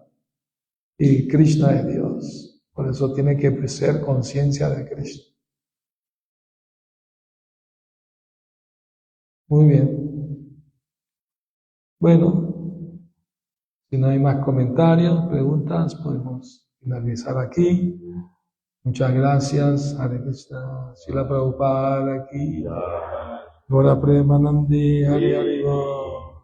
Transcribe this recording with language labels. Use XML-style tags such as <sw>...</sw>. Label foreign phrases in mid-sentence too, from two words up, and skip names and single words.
<es>Y Krishna es Dios, por eso tiene que ser conciencia de Krishna. Muy bien. Bueno, si no hay más comentarios, preguntas, podemos finalizar aquí. Muchas gracias.</es> <sa>हरे कृष्ण.</sa> <es>Srila Prabhupada aquí.</es> <sa>गोर प्रेमानन्दि। हरे हरे.</sa>